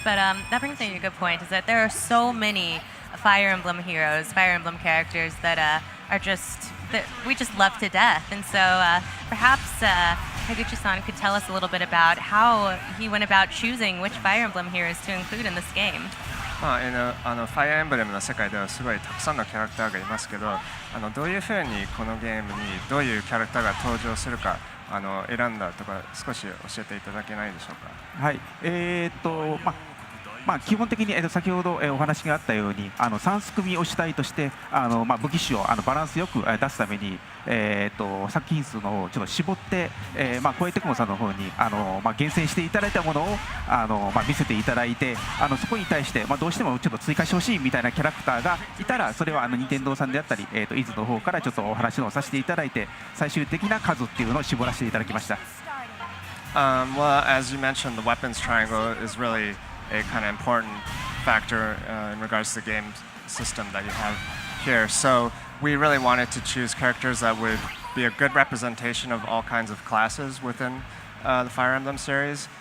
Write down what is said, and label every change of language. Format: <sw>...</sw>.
<en>But that brings me to a good point, is that there are so many Fire Emblem heroes, Fire Emblem characters that that we just love to death. And so perhaps Higuchi-san could tell us a little bit about how he went about choosing which Fire Emblem heroes to include in this game.</en> <ja>ファイアーエンブレムの世界ではすごいたくさんのキャラクターがいますけど、どういうふうにこのゲームにどういうキャラクターが登場するか選んだとか少し教えていただけないでしょうか。はい、基本的に、先ほど、お話があったように3すくみを主体として武器種をバランスよく出すために、作品数の方をちょっと絞って、小江テクモさんの方に厳選していただいたものを見せていただいて、そこに対して、どうしてもちょっと追加してほしいみたいなキャラクターがいたら、それは任天堂さんであったり、伊豆の方からちょっとお話をさせていただいて、最終的な数っていうのを絞らせていただきました。</ja> <en>Well, as you mentioned, the weapons triangle is really a kind of important factor in regards to the game system that you have here. So we really wanted to choose characters that would be a good representation of all kinds of classes within the Fire Emblem series.</en>